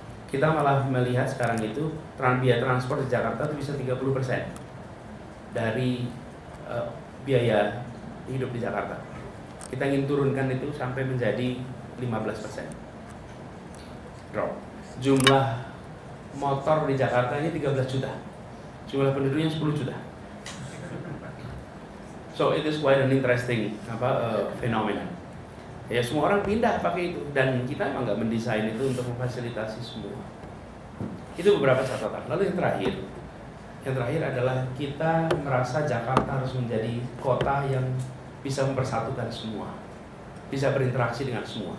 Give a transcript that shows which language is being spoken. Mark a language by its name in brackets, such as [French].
[Indonesian] Kita malah melihat sekarang itu biaya transport di Jakarta itu bisa 30% dari biaya hidup di Jakarta. Kita ingin turunkan itu sampai menjadi 15%. Drop. Jumlah motor di Jakarta ini 13 juta. Jumlah penduduknya 10 juta. [English] So it is quite an interesting fenomena. [Indonesian] Ya semua orang pindah pakai itu, dan kita emang nggak mendesain itu untuk memfasilitasi semua. Itu beberapa catatan. Lalu yang terakhir adalah kita merasa Jakarta harus menjadi kota yang bisa mempersatukan semua, bisa berinteraksi dengan semua.